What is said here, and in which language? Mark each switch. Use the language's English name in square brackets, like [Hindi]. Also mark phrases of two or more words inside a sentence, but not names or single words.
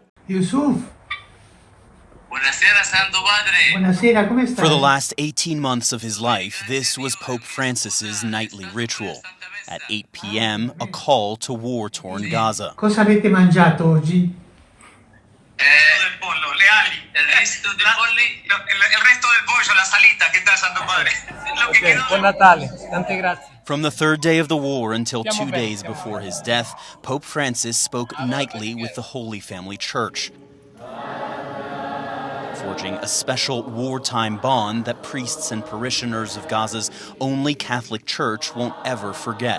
[Italian] Yusuf. Buonasera, Santo Padre. Buonasera, come stai? [English] For the last 18 months of his life, this was Pope Francis's nightly ritual. At 8 p.m., a call to war-torn Gaza. [Italian] Cosa avete mangiato oggi? Del pollo, le ali, [Spanish] el resto del pollo, la salita, ¿qué tal, Santo Padre? Lo que quedó. [Italian] Buon Natale, tante grazie. [English] From the third day of the war until 2 days before his death, Pope Francis spoke nightly with the Holy Family Church, forging a special wartime bond that priests and parishioners of Gaza's only Catholic church won't ever forget.